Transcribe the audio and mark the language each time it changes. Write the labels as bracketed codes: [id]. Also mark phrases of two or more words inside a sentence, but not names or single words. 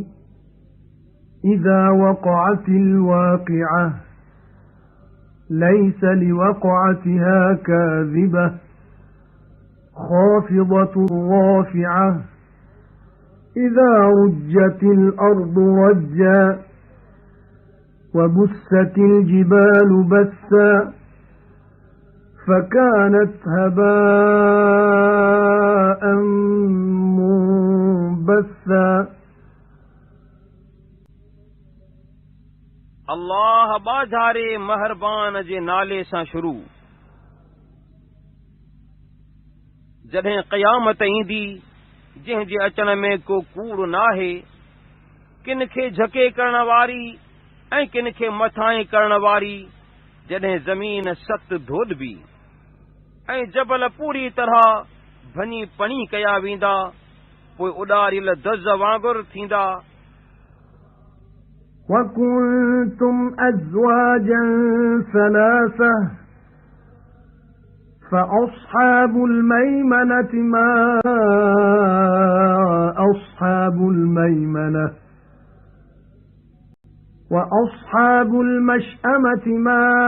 [ar] إذا وقعت الواقعة ليس لوقعتها كاذبة خافضة رافعة إذا رجت الأرض رجا وبست الجبال بسا فكانت هباء منبثا. [sd] अल्लाह बाज़ारे महरबान जे नाले सां शुरू। जॾहिं क़यामत ईंदी जंहिं जे अचण में को कूड़ नाहे, किन खे झके करण वारी ऐं किन खे मथां करण वारी, जॾहिं ज़मीन सख़्त धोॾबी ऐं जबल पूरी तरह भञी पणी कया वेंदा, पोइ उॾारियल दज़ वांगुरु थींदा। [ar] وَكُنْتُمْ أَزْوَاجًا ثَلَاثَةً فَأَصْحَابُ الْمَيْمَنَةِ مَا أَصْحَابُ الْمَيْمَنَةِ وَأَصْحَابُ الْمَشْأَمَةِ مَا